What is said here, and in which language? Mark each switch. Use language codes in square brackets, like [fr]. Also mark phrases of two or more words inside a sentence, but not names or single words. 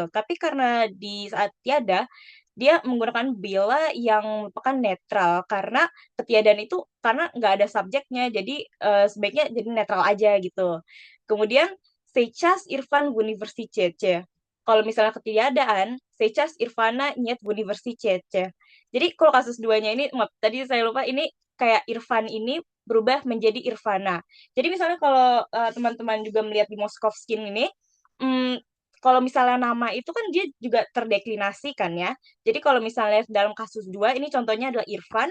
[id] Tapi karena di saat tiada dia menggunakan bila yang merupakan netral karena ketiadaan itu karena nggak ada subjeknya jadi sebaiknya jadi netral aja gitu. [ru] Kemudian Сейчас Irfan в университете. [id] Kalau misalnya ketiadaan, [ru] Сейчас Irfana нет в университете. [id] Jadi kalau kasus duanya ini, maaf, tadi saya lupa ini kayak Irfan ini berubah menjadi Irfana. Jadi misalnya kalau teman-teman juga melihat di Moskovskin ini, mm, kalau misalnya nama itu kan dia juga terdeklinasi kan ya. Jadi kalau misalnya dalam kasus dua ini contohnya adalah Irfan.